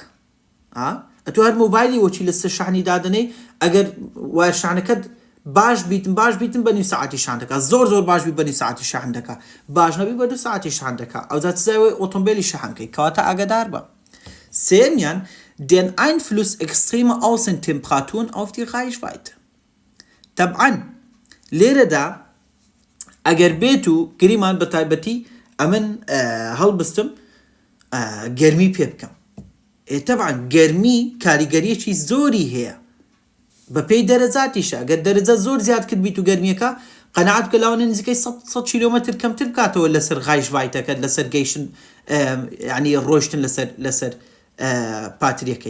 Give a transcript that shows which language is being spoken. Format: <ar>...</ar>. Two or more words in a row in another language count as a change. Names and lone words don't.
<ckb>ئەتو هەر مۆبایلی وەچی لەسەر شەحنی دادنەی ئەگەر وایە شانەکەت باش بیتن بە نیو ساعتی شان دەکات، زۆر باش بی بە نیو ساعتی شەحن دەکات، باش نەبی بە 2 ساعتی شان دەکات، ئەوجا چزایەوەی ئۆتۆمبیلی شەحنکەی، کەواتە ئاگادار بە.</ckb> <de>سێمیان den Einfluss extremer Außentemperaturen auf die Reichweite.</de> <ckb>طبعاً لێرەدا ئەگەر بێت و گریمان بە تایبەتی ئەمن هەڵبستم گەرمی پێ بکەم. طبعاً گەرمی کاریگەریەکی زۆری هەیە. بەپێی دەرەجاتیشە ئەگەر دەرەجە زۆر زیاد کرد بیت و گەرمیەکە قەنەعات بکە لاوانە نزیکەی 100 کیلۆمەتر کەمتر بکاتەوە لەسەر غایشڤایتەکەت لەسەر گەیشتن یعنی ڕۆیشتن لەسەر پاتریەکەی.</ckb>